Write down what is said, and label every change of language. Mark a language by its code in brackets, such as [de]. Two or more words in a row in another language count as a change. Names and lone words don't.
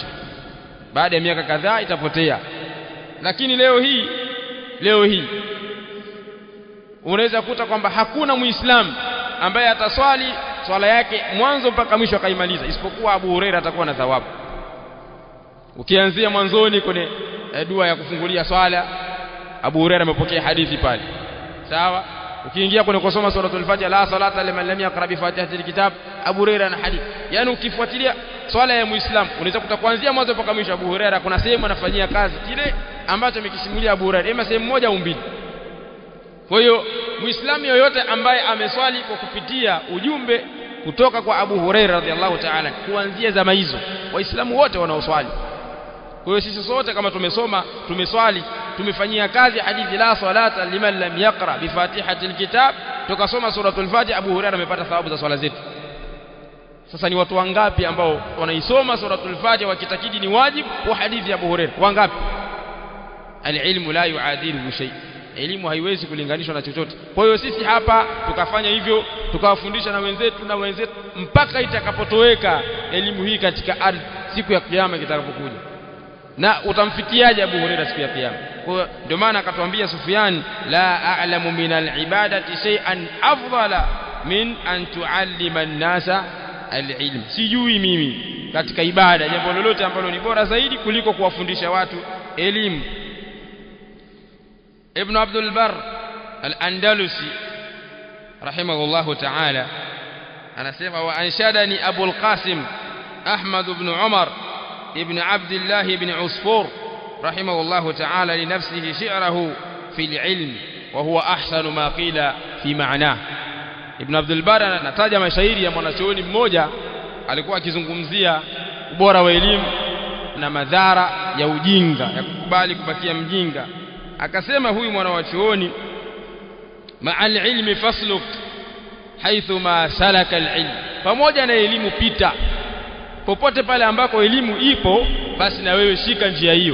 [sw] Baada ya miaka kadhaa itapotea. Lakini leo hii unaweza kuta kwamba hakuna Muislamu ambaye ataswali swala yake mwanzo mpaka mwisho akaimaliza, isipokuwa Abu Huraira atakuwa na thawabu. Ukianzia mwanzoni kwenye dua ya kufungulia swala, Abu Huraira amepokea hadithi pale, sawa. Ukiingia kwenye kusoma suratul Fatiha, [ar] لا صلاة لمن لم يقرأ بفاتحة الكتاب, [sw] Abu Huraira na hadithi. Yani ukifuatilia swala ya Muislamu unaweza kuta kuanzia mwanzo mpaka mwisho Abu Huraira kuna sehemu anafanyia kazi kile ambacho amekisimulia Abu Huraira, ima sehemu moja au mbili. Kwa hiyo Muislamu yoyote ambaye ameswali kwa kupitia ujumbe kutoka kwa Abu Huraira [ar] رضي الله تعالى, [sw] kuanzia zama hizo Waislamu wote wanaoswali. Kwa hiyo sisi sote kama tumeswali, tumefanyia kazi hadithi [ar] لا صلاة لمن لم يقرأ بفاتحة الكتاب, [sw] tukasoma suratul Fatiha, Abu Huraira amepata thawabu za swala zetu. Sasa ni watu wangapi ambao wanaisoma suratul Fatiha wakitakidi ni wajibu wa hadithi ya Abu Huraira? Wangapi? [ar] العلم لا يعادله شيء, [sw] elimu haiwezi kulinganishwa na chochote. Kwa hiyo sisi hapa tukafanya hivyo, tukawafundisha na wenzetu mpaka itakapotoweka elimu hii katika ardhi siku ya kiyama kitakapokuja. Na utamfikiaje Abu Huraira siku ya kiyama? Kwa hiyo ndio maana akatuambia Sufyan, [ar] لا أعلم من العبادة شيئا أفضل من أن تعلم الناس العلم, [sw] sijui mimi katika ibada jambo lolote ambalo ni bora zaidi kuliko kuwafundisha watu elimu. [ar] Ibn Abdul Barr al-Andalusi رحمه الله تعالى anasema, وأنشدني أبو القاسم أحمد بن عمر بن عبد الله بن عصفور رحمه الله تعالى لنفسه شعره في العلم وهو أحسن ما قيل في معنى. [sw] Ibn Abdul Barr anataja mashairi ya mwanachuoni mmoja alikuwa akizungumzia ubora wa elimu na madhara ya ujinga, ya kukubali kubakia mjinga. Akasema huyu mwanachuoni, [ar] مع العلم فاسلك حيث ما سلك العلم, [sw] pamoja na elimu pita popote pale ambako elimu ipo, basi na wewe shika njia hiyo.